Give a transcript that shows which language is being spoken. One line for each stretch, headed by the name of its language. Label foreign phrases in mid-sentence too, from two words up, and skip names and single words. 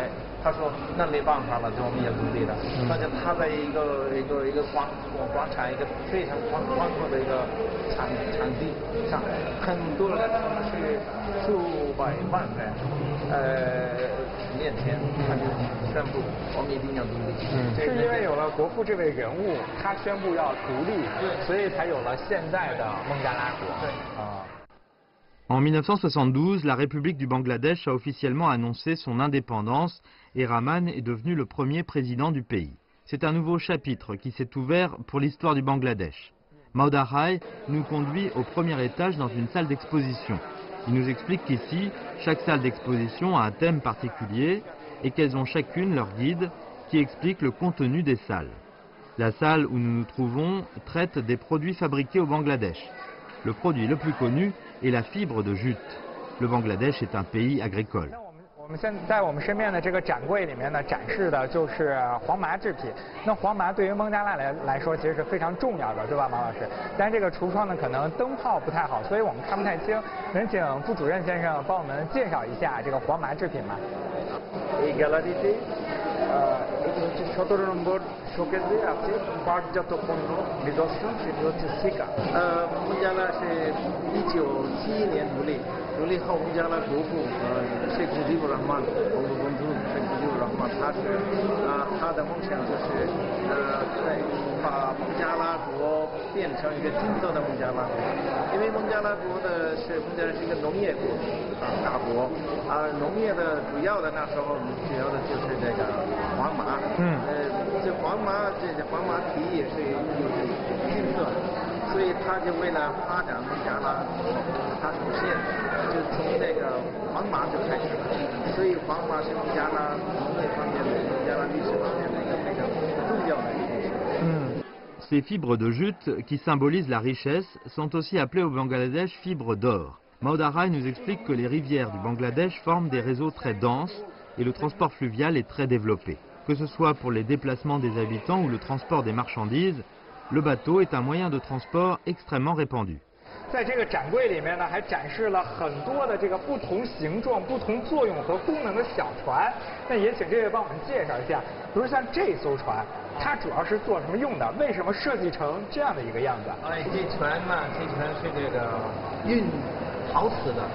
Chinese: 他说：“那没办法了，就我们也独立了。而且他在一个广场，一个非常宽阔的一个场地上，很多人他们是数百万人，面前他就宣布我们一定要独立。是因为有了国父这位人物，他宣布要独立，所以才有了现在的孟加拉国。对啊。
French: En 1972, la République du Bangladesh a officiellement annoncé son indépendance et Rahman est devenu le premier président du pays. C'est un nouveau chapitre qui s'est ouvert pour l'histoire du Bangladesh. Mauda Hai nous conduit au premier étage dans une salle d'exposition. Il nous explique qu'ici, chaque salle d'exposition a un thème particulier et qu'elles ont chacune leur guide qui explique le contenu des salles. La salle où nous nous trouvons traite des produits fabriqués au Bangladesh. Le produit le plus connu est la fibre de jute. Le Bangladesh est un pays agricole.
Chinese: 我们现在在我们身边的这个展柜里面呢，展示的就是黄麻制品。那黄麻对于孟加拉来说，其实是非常重要的，对吧，马老师？但这个橱窗呢，可能灯泡不太好，所以我们看不太清。能请副主任先生帮我们介绍一下这个黄麻制品吗？
Bangla: এই গ্যালারিতে 17 নম্বর শোকেসে আছে পাটজাত পণ্য নিদর্শন, সেটি হচ্ছে সিকা।
Chinese: 孟加拉是1971年独立后，孟加拉国父 শেখ মুজিবুর রহমান বঙ্গবন্ধু শেখ মুজিবুর রহমান，他的梦想就是把孟加拉国变成一个金色的孟加拉国，因为孟加拉是一个农业国大国，农业的主要的那时候主要的就是这个黄麻，这黄麻皮也是金色的，所以他就为了发展孟加拉，他首先就从这个黄麻就开始了，所以黄麻是孟加拉农业方面的。加拉历史方面的一个非常重要的一件事。
French: Ces fibres de jute, qui symbolisent la richesse, sont aussi appelées au Bangladesh fibres d'or. Maud Arai nous explique que les rivières du Bangladesh forment des réseaux très denses et le transport fluvial est très développé. Que ce soit pour les déplacements des habitants ou le transport des marchandises, le bateau est un moyen de transport extrêmement répandu.
Chinese: 在这个展柜里面呢，还展示了很多的这个不同形状、不同作用和功能的小船。那也请这位帮我们介绍一下，比如像这艘船，它主要是做什么用的？为什么设计成这样的一个样子？这船嘛，这船是这个运陶瓷的。